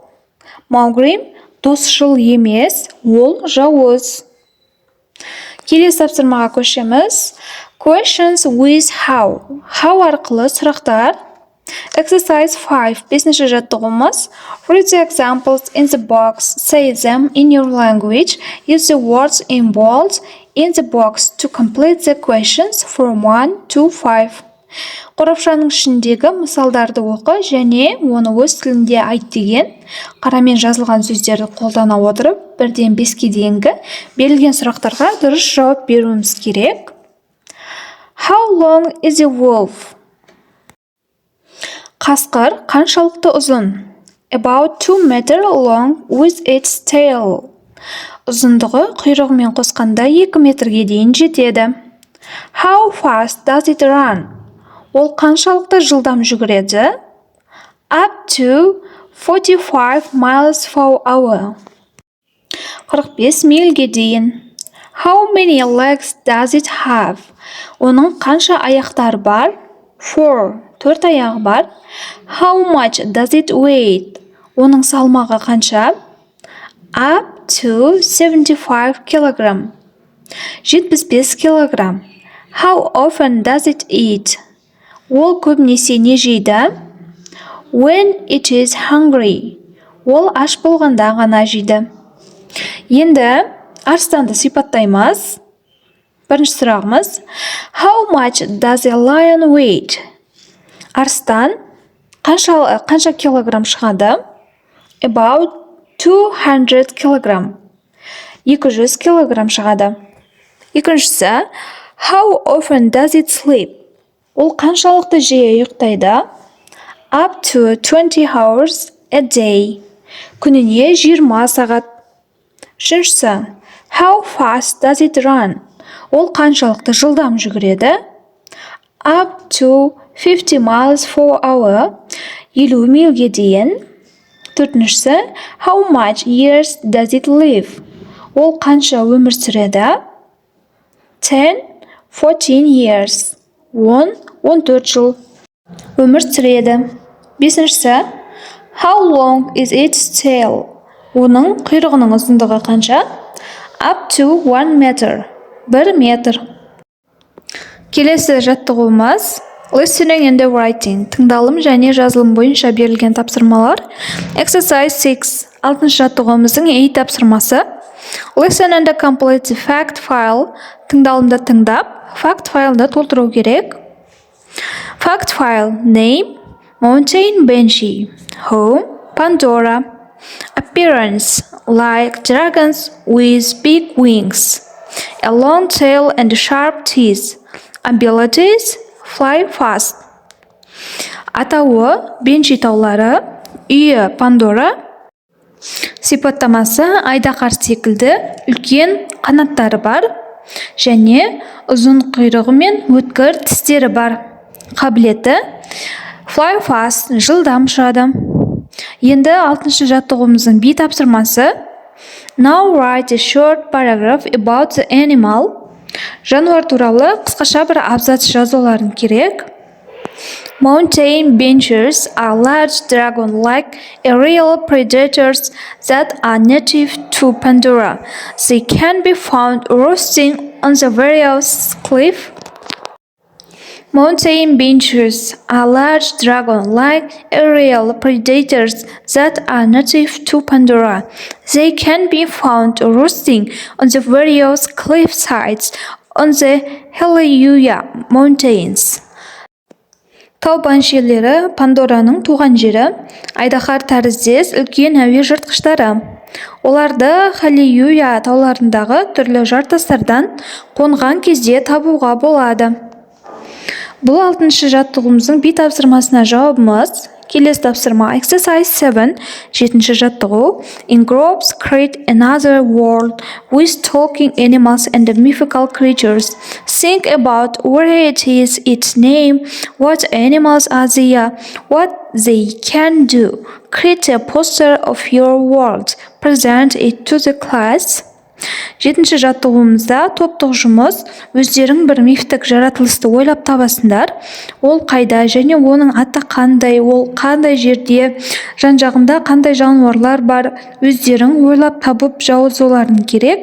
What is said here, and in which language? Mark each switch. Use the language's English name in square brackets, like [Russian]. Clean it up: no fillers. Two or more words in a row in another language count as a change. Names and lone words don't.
[Kazakh] Mowgli досшыл емес, ол жауыз. Келесі тапсырмаға көшеміз. [English] Questions with how. How [Kazakh] арқылы сұрақтар. Exercise 5, бесінші жаттығуымыз. [English] Read the examples in the box. Say them in your language. Use the words in bold in the box to complete the questions from 1 to 5. [Kazakh] Қорапшаның ішіндегі мысалдарды оқы және оны өз тілінде айт деген қарамен жазылған сөздерді қолдана отырып, 1-ден 5-ке дейінгі берілген сұрақтарға дұрыс жауап беруіміз керек. [English] How long is a wolf? [Kazakh] Қасқыр қаншалықты ұзын? [English] About 2 meters long with its tail. [Kazakh] Ұзындығы құйрығымен қосқанда 2 метрге дейін жетеді. [English] How fast does it run? [Kazakh] Ол қаншалықты жылдам жүгіреді? [English] Up to 45 miles per hour. [Kazakh] 45 мильге дейін. [English] How many legs does it have? [Kazakh] Оның қанша аяқтар бар? 4 аяғы бар. [English] How much does it weigh? [Kazakh] Оның салмағы қанша? [English] Up to 75 kilogram. 75 килограмм. How often does it eat? [Kazakh] Ол көбінесе не жейді? [English] When it is hungry. [Kazakh] Ол аш болғанда ғана жейді. Енді арыстанды сипаттаймыз. Бірінші сұрағымыз. [English] How much does a lion weigh? [Kazakh] Арыстан қанша килограмм шығады? [English] About 200 килограмм. [Kazakh] 200 килограмм шығады. Екіншісі. [English] How often does it sleep? [Kazakh] Ол қаншалықты жиі ұйықтайды? [English] Up to 20 hours a day. [Kazakh] Күніне 20 сағат. Үшіншісі. [English] How fast does it run? [Kazakh] Ол қаншалықты жылдам жүгіреді? [English] Up to 50 miles per hour. [Kazakh] 50 мильге дейін. Төртіншісі. [English] How much years does it live? [Kazakh] Ол қанша өмір сүреді? 14 years. 14 жыл өмір сүреді. Бесіншісі. [English] How long is its tail? [Kazakh] Оның құйрығының ұзындығы қанша? [English] Up to 1 meter. 1 метр. [Kazakh] Келесі жаттығуымыз [English] listening and writing. [Kazakh] Тыңдалым және жазылым бойынша берілген тапсырмалар. [English] Exercise 6. [Kazakh] 6-шы жаттығуымыздың A тапсырмасы. [English] Listen and complete the fact file. [Kazakh] Тыңдалымды тыңдап, fact файлды толтыру керек. [English] Fact file. Name, mountain banshee. Home, Pandora. Appearance, like dragons with big wings. A long tail and sharp teeth. Abilities, fly fast. [Kazakh] Атауы, бенши таулары. Үйі, Пандора. Сипаттамасы, айдақар секілді, үлкен қанаттары бар. Және ұзын құйрығы мен өткір тістері бар. Қабілеті, [English] fly fast, [Kazakh] жылдам ұшады. Енді 6-шы жаттығуымыздың B тапсырмасы. [English] Now write a short paragraph about the animal. [Kazakh] Жануар туралы қысқаша бір абзац жазуларын керек. [English] Mountain banshee are large dragon-like aerial predators that are native to Pandora. They can be found roosting on the various cliffs. Mountain banshees are large dragon-like aerial predators that are native to Pandora. They can be found roosting on the various cliff sides on the Himalaya mountains. [Kazakh] Тау баншилері Пандораның туған жері, айдаһар тәріздес үлкен әуе жыртқыштары. Оларды Himalaya тауларындағы түрлі жартастардан қонған кезде табуға болады. Бұл 6-шы жаттығуымыздың B тапсырмасына жауабымыз. Келесі тапсырма Exercise 7, 7-ші жаттығу. [English] In groups create another world with talking animals and mythical creatures. Think about where it is, its name, what animals are there, what they can do. Create a poster of your world. Present it to the class. [Kazakh] 7-ші жаттығуымызда топтық жұмыс. Өздерің бір мифтік жаратылысты ойлап табасыңдар. Ол қайда және оның аты қандай, ол қандай жерде, жан-жағында қандай жануарлар бар, өздерің ойлап табып жазуларың керек.